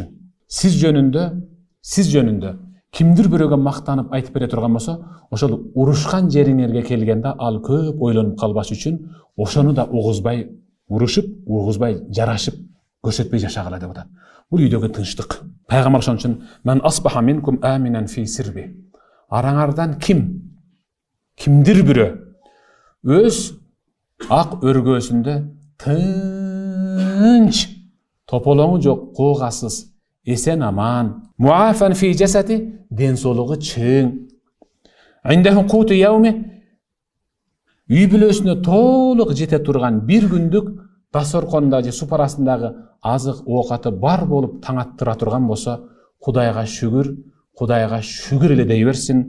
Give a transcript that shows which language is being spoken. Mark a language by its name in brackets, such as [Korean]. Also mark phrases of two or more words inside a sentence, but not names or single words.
[Kyrgyz] Сиз жөнүндө кимдир бирөөгө мактанып айтып бере турган болсо, ошол урушкан жериңерге келгенде ал көп ойлонуп калбаш үчүн ошону да угузбай урушуп, угузбай жарашып көрсөтпөй жашагыла деп атат. Бул үйдөгү тынчтык. Пайгамбар ошон үчүн [Arabic] "من أصبح منكم آمنا في سربه", [Kyrgyz] араңардан кимдир бирөө өз ак өргөөсүндө тынч, тополоңу жок, куугасыз, эсен аман, [Arabic] معافى في جسده, [Kyrgyz] ден соолугу чың, [Arabic] عنده قوت يومه, [Kyrgyz] үй бүлөсүнө толук жете турган бир күндүк дасторконунда же супарасындагы азык оокаты бар болуп таң аттыра турган болсо, Кудайга шүгүр эле дей берсин.